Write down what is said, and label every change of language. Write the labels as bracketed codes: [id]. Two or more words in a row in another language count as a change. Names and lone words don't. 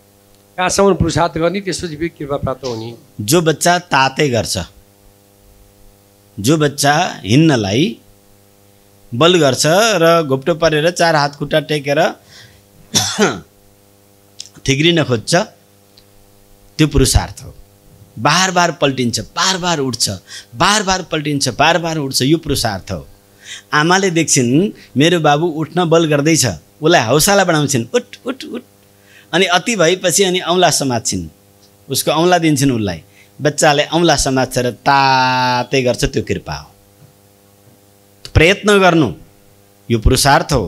[ne] कहाँसम्म पुरुषार्थ गर्ने, त्यसपछि फेरि कृपा प्राप्त हुने? जो बच्चा ताते गर्छ, जो बच्चा हिँड्नलाई बल गर्छ र घोप्टो परेर 4 हात खुट्टा टेकेर ठिग्रिन खोज्छ, त्यो पुरुषार्थ हो। बार बार पल्टिन्छ, बार बार उठ्छ, बार बार पल्टिन्छ, बार बार उठ्छ, यो पुरुषार्थ हो। आमाले देख्छिन् मेरो बाबु उठ्न बल गर्दैछ, उसलाई हौसला बढाउँछिन्, उठ उठ उठ, अनि अति भएपछि अनि औँला समात्छिन्, उसको औँला दिन्छन् उसलाई। बच्चाले औँला समात्छ र ताते गर्छ, त्यो कृपा हो। प्रयत्न गर्नु यो पुरुषार्थ हो।